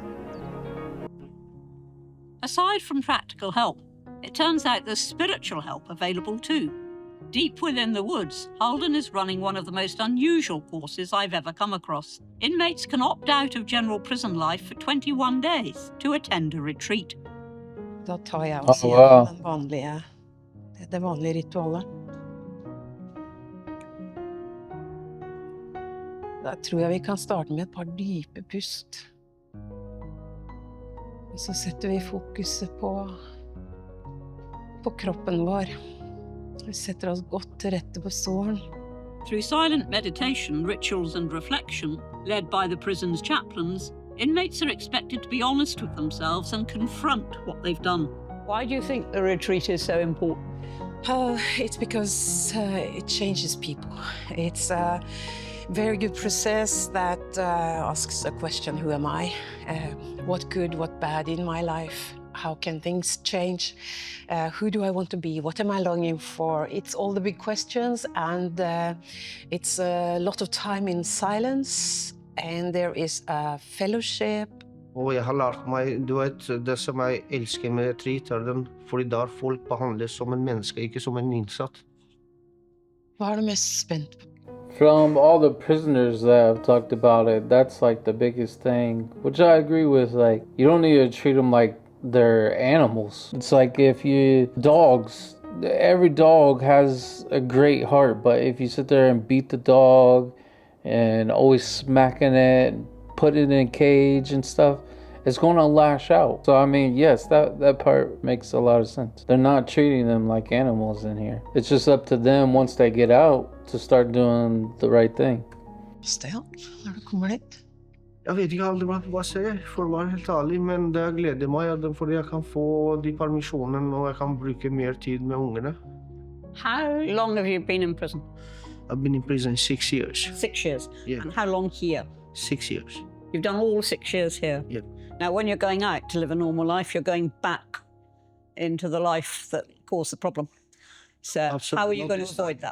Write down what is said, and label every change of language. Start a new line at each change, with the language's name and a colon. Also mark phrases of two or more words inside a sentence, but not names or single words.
English: Aside from practical help, it turns out there's spiritual help available too. Deep within the woods, Halden is running one of the most unusual courses I've ever come across. Inmates can opt out of general prison life for 21 days to attend a retreat.
Norwegian: Da tar jeg og sier det vanlige ritualet. Da tror jeg vi kan starte med et par dype pust. Og så setter vi fokuset på kroppen vår. Vi setter oss godt til rette på såren.
English: Through silent meditation, rituals and reflection, led by the prison's chaplains, inmates are expected to be honest with themselves and confront what they've done. Why do you think the retreat is so important? It's because it changes people. It's a very good process that asks a question, who am I? What good, what bad in my life? How can things change? Who do I want to be? What am I longing for? It's all the big questions, and it's a lot of time in silence, and there is a fellowship.
Norwegian: Og jeg har lært meg, du vet, det som jeg elsker med retreat, den, fordi der folk behandles som en menneske, ikke som en innsatt. Hva du mest spent på?
English: From all the prisoners that have talked about it, that's like the biggest thing, which I agree with. Like, you don't need to treat them like they're animals. It's like if dogs, every dog has a great heart, but if you sit there and beat the dog and always smacking it, put it in a cage and stuff, it's going to lash out. So I mean, yes, that part makes a lot of sense. They're not treating them like animals in here. It's just up to them once they get out to start doing the right thing. Still,
Norwegian: når du kommer dit? Jeg vet ikke aldri hva jeg ser, for å være helt ærlig, men det gleder meg, fordi jeg kan få de permisjonene og jeg kan bruke mer tid med ungene.
English: How long have you been in prison? I've been in prison 6 years. 6 years? Yeah. And how long here? 6 years. You've done all 6 years here? Yep. Now, when you're going out to live a normal life, you're going back into the life that caused the problem. So how are you going to avoid that?